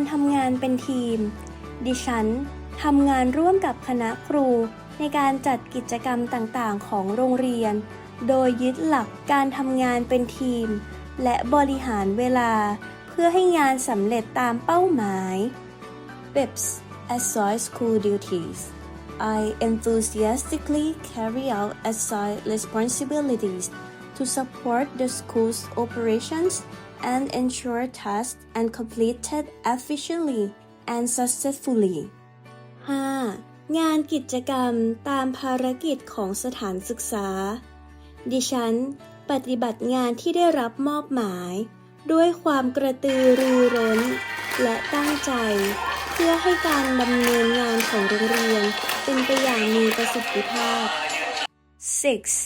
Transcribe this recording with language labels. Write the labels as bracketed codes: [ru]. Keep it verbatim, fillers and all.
[th] การทำงานเป็นทีม ดิฉันทำงานร่วมกับคณะครูในการจัดกิจกรรมต่างๆของโรงเรียนโดยยึดหลักการทำงานเป็นทีมและบริหารเวลาเพื่อให้งานสำเร็จตามเป้าหมาย [en] Fifth, aside school duties. I enthusiastically carry out aside responsibilities to support the school's operations and ensure tasks are completed efficiently and successfully. [th] ห้า. งานกิจกรรมตามภารกิจของสถานศึกษา ดิฉันปฏิบัติงานที่ได้รับมอบหมายด้วยความกระตือรือร้นและตั้งใจเพื่อให้การดำเนินงานของโรงเรียนเป็นไปอย่างมีประสิทธิภาพ [en] Six.